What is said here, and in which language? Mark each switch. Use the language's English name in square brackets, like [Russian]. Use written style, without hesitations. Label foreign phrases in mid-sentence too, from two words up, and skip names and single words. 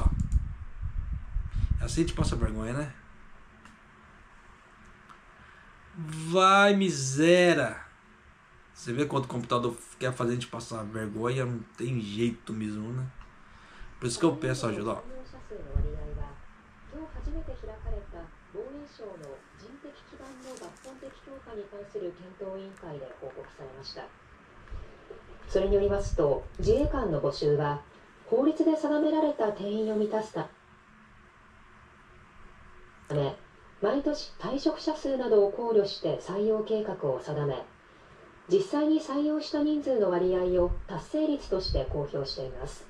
[Portuguese] Assim a gente passa vergonha, né? Vai, miséria. Você vê quando o computador quer fazer a gente passar vergonha, não tem jeito mesmo, né? Por isso que eu peço ajuda, ó. [Japanese] 防衛省の人的基盤の抜本的強化に関する検討委員会で報告されました。それによりますと、自衛官の募集は法律で定められた定員を満たすため、毎年退職者数などを考慮して採用計画を定め、実際に採用した人数の割合を達成率として公表しています。